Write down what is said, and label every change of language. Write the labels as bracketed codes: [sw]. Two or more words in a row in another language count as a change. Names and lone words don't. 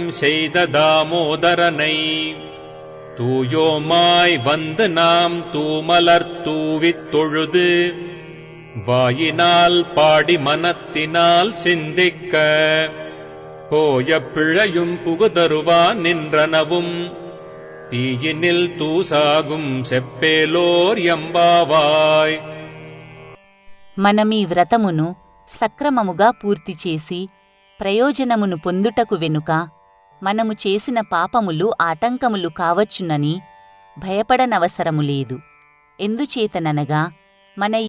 [ta] செய்த தாமோதரனை தூயோமாய் வந்து நாம் தூமலர் தூவித் தொழுது வாயினால் பாடி மனத்தினால் சிந்திக்க போய பிழையும் புகுதருவான் நின்றனவும் தீயினில் தூசாகும் செப்பேலோர் యంబావాయ్. [te] మనమీ వ్రతమును సక్రమముగా పూర్తి చేసి ప్రయోజనమును పొందుటకు వెనుక మనము చేసిన పాపములు ఆటంకములు కావచ్చునని భయపడనవసరము లేదు. ఎందుచేతననగా మన